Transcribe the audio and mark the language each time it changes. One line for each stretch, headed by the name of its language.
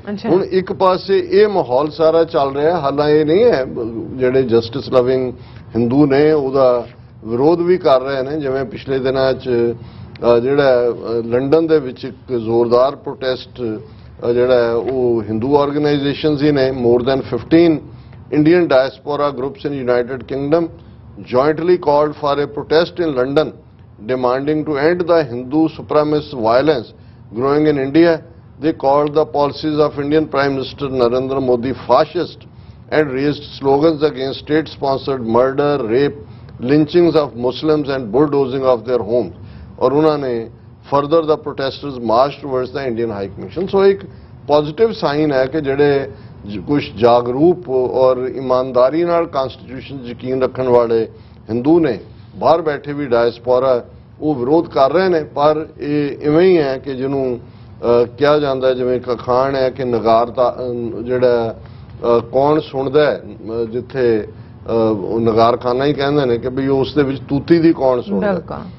Punjabi: ਹੁਣ ਇੱਕ ਪਾਸੇ ਇਹ ਮਾਹੌਲ ਸਾਰਾ ਚੱਲ ਰਿਹਾ, ਹਾਲਾਂ ਇਹ ਨਹੀਂ ਹੈ ਜਿਹੜੇ ਜਸਟਿਸ ਲਵਿੰਗ ਹਿੰਦੂ ਨੇ ਉਹਦਾ ਵਿਰੋਧ ਵੀ ਕਰ ਰਹੇ ਨੇ, ਜਿਵੇਂ ਪਿਛਲੇ ਦਿਨਾਂ 'ਚ ਜਿਹੜਾ ਲੰਡਨ ਦੇ ਵਿੱਚ ਇੱਕ ਜ਼ੋਰਦਾਰ ਪ੍ਰੋਟੈਸਟ ਜਿਹੜਾ ਉਹ ਹਿੰਦੂ ਆਰਗੇਨਾਈਜੇਸ਼ਨਸ ਹੀ ਨੇ,
English: more than 15 Indian diaspora groups in United Kingdom jointly called for a protest in London demanding to end the Hindu supremacist violence growing in India. They called the policies of Indian Prime Minister Narendra Modi fascist and raised slogans against state-sponsored murder, rape, lynchings of Muslims and bulldozing of their homes.
Hindi: और उन्होंने
English: further the protesters marched towards the Indian High Commission.
Hindi: So एक positive sign है कि
Punjabi: ਜਿਹੜੇ ਕੁਝ ਜਾਗਰੂਕ ਔਰ ਇਮਾਨਦਾਰੀ ਨਾਲ ਕਨਸਟੀਟਿਊਸ਼ਨ ਯਕੀਨ ਰੱਖਣ ਵਾਲੇ ਹਿੰਦੂ ਨੇ, ਬਾਹਰ ਬੈਠੇ ਵੀ ਡਾਇਸਪੋਰਾ, ਉਹ ਵਿਰੋਧ ਕਰ ਰਹੇ ਨੇ। ਪਰ ਇਹ ਇਵੇਂ ਹੀ ਹੈ ਕਿ ਜਿਹਨੂੰ ਕਿਹਾ ਜਾਂਦਾ ਜਿਵੇਂ ਕਖਾਣ ਹੈ ਕਿ ਨਗਾਰ ਦਾ ਜਿਹੜਾ ਕੌਣ ਸੁਣਦਾ ਹੈ, ਜਿੱਥੇ ਉਹ ਨਗਾਰਖਾਨਾ ਹੀ ਕਹਿੰਦੇ ਨੇ ਕਿ ਵੀ ਉਸ ਦੇ ਵਿੱਚ ਤੂਤੀ ਦੀ ਕੌਣ ਸੁਣਦਾ।